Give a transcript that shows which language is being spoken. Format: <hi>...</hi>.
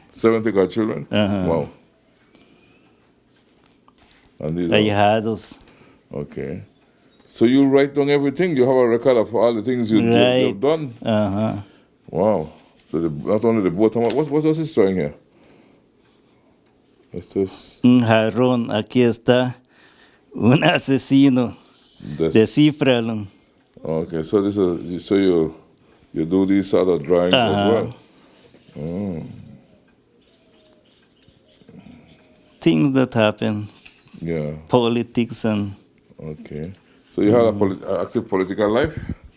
<en>70 godchildren? Wow. And these are,</en> <es>ahijados.</es> <en>okay. So you write down everything? You have a record of all the things you've done? Wow. So not only the boat, what was this drawing here? What's this?</en> <es>Un jarrón, aquí está un asesino. Descifralo.</es> <en>Okay, so this is you do these other drawings as well. Things that happen. Yeah. Politics and Okay. So you had an active political life?</en>